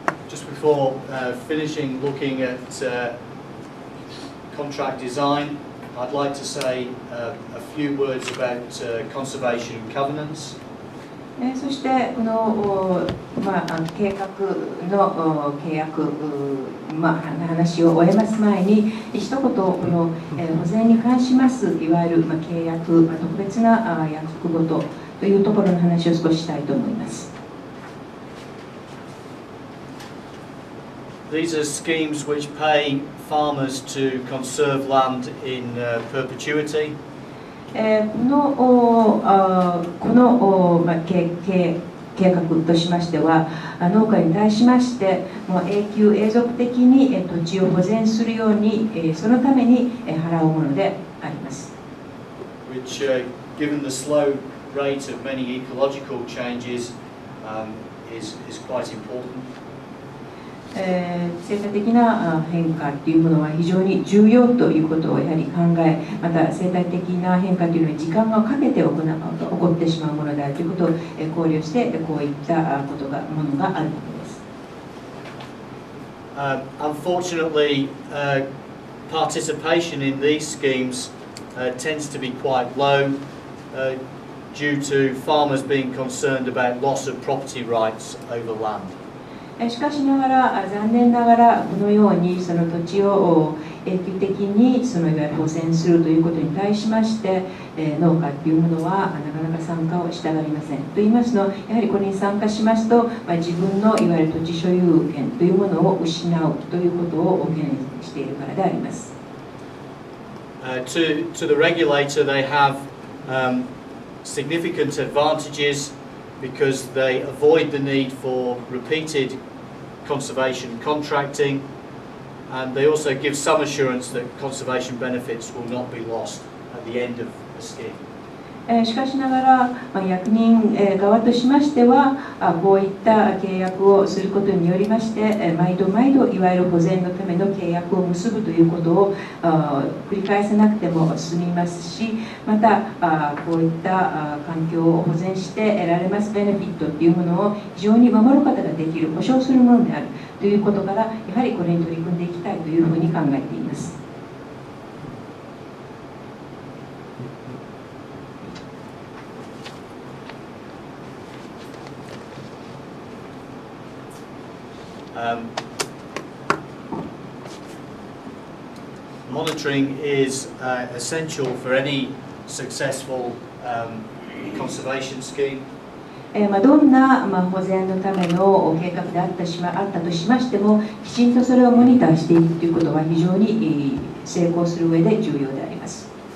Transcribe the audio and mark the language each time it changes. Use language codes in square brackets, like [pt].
[en] Just before finishing looking at contract design, I'd like to say a few words about conservation covenants. [ja] そしてこの、計画の契約、話を終えます前に一言この、保全に関しますいわゆる、契約、特別な約束事というところの話を少ししたいと思います。 [en] These are schemes which pay farmers to conserve land in perpetuity. [ja] この計画としましては、農家に対しまして永続的に土地を保全するようにそのために払うものであります。 [en] Which, given the slow rate of many ecological changes, is quite important. [ja] 生態的な変化というものは非常に重要ということをやはり考え、また生態的な変化というのは時間をかけて起こってしまうものであるということを考慮してこういったものがあるわけです。 [en] Unfortunately, participation in these schemes tends to be quite low due to farmers being concerned about loss of property rights over land. [ja] しかしながら残念ながらこのようにその土地を永久的にそのいわゆる保全するということに対しまして農家というものはなかなか参加をしたがりません。と言いますのはやはりこれに参加しますと自分のいわゆる土地所有権というものを失うということを懸念しているからであります。 [en] To the regulator, they have significant advantages because they avoid the need for repeated conservation contracting, and they also give some assurance that conservation benefits will not be lost at the end of the scheme. [ja] しかしながら、役人側としましては、こういった契約をすることによりまして、毎度毎度いわゆる保全のための契約を結ぶということを繰り返さなくても済みますし、またこういった環境を保全して得られますベネフィットというものを非常に守ることができる、保障するものであるということから、やはりこれに取り組んでいきたいというふうに考えています。 [en] Monitoring is essential for any successful conservation scheme. [ja] どんな保全のための計画であったとしましても、きちんとそれをモニターしていくということは非常に成功する上で重要であります。